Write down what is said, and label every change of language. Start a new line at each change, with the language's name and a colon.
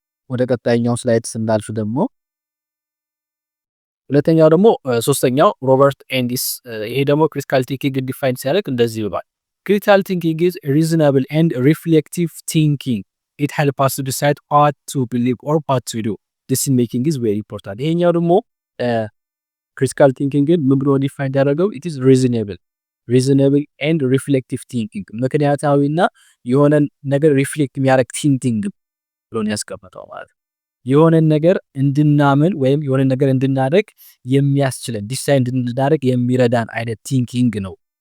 Amharic: ወደ ቀጣይኛው ስላይድ ስናልፍ ደግሞ ሁለተኛው ደግሞ ሶስተኛው ሮበርት ኤንዲስ። ይሄ ደግሞ ክሪቲካል ቲንኪንግ ዲፋይን ሲያደርግ እንደዚህ ይባላል። ክሪቲካል ቲንኪንግ
English: is reasonable and reflective thinking. It helps us to decide what to believe or what to do. Decision making is very important።
Amharic: ይሄኛው ደግሞ ክሪቲካል ቲንኪንግን ምን ብሎ ዲፋይን ያደረገው?
English: it is reasonable and reflective thinking።
Amharic: ምክንያታዊና የሆነ ነገር ሪፍሌክት የሚያደርግ ቲንኪንግ ብሎ ነው ያስቀመጠው ማለት ነው። የሆነ ነገር እንድናምን ወይም የሆነ ነገር እንድናደርግ የሚያስችለን ዲሳይድ እንድናደርግ የሚረዳን አይነት ቲንኪንግ ነው